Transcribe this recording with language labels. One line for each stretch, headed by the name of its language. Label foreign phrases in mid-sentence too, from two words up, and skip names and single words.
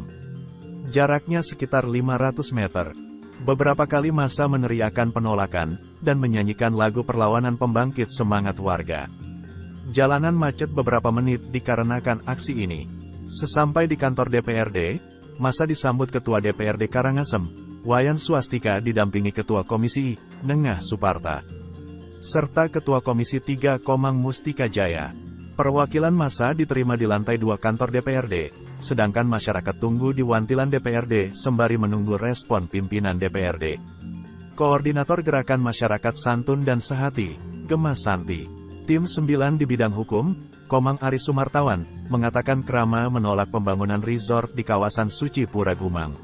Indonesian: Jaraknya sekitar 500 meter. Beberapa kali massa meneriakan penolakan, dan menyanyikan lagu perlawanan pembangkit semangat warga. Jalanan macet beberapa menit dikarenakan aksi ini. Sesampai di kantor DPRD, massa disambut Ketua DPRD Karangasem, Wayan Swastika didampingi Ketua Komisi I, Nengah Suparta, serta Ketua Komisi 3 Komang Mustika Jaya. Perwakilan massa diterima di lantai 2 kantor DPRD, sedangkan masyarakat tunggu di wantilan DPRD sembari menunggu respon pimpinan DPRD. Koordinator Gerakan Masyarakat Santun dan Sehati, Gemma Santi, Tim 9 di bidang hukum, Komang Ari Sumartawan, mengatakan kerama menolak pembangunan resort di kawasan suci Pura Gumang.